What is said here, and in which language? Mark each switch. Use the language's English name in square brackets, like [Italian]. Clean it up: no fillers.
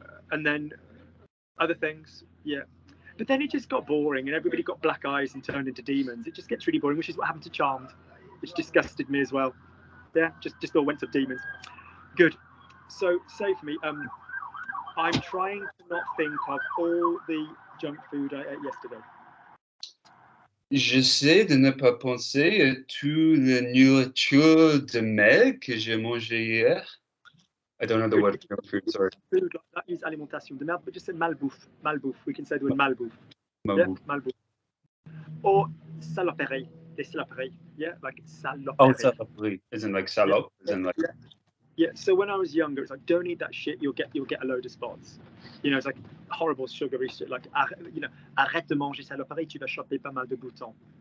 [English] And then other things, yeah. But then it just got boring, and everybody got black eyes and turned into demons. It just gets really boring, which is what happened to Charmed, which disgusted me as well. Yeah, just all went to demons. Good. So say for me, I'm trying to not think of all the junk food I ate yesterday. [French] J'essaie de ne pas penser à toute la nourriture de mel que j'ai mangé hier. [English] I don't know the word for food, sorry. Food like that, use [French] alimentation de merde, [English] but just say malbouffe. Malbouffe. We can say the word malbouffe. [French] Malbouffe. Yeah, malbouffe. Or saloperie. Des saloperies. [English] Yeah, like saloperie. Oh, saloperie. Isn't like salop? Yeah. Isn't like. Yeah. So when I was younger, it's like, don't eat that shit. You'll get a load of spots. You know, it's like horrible sugary shit. [French] Like, you know, arrête de manger saloperie, tu vas choper pas mal de boutons.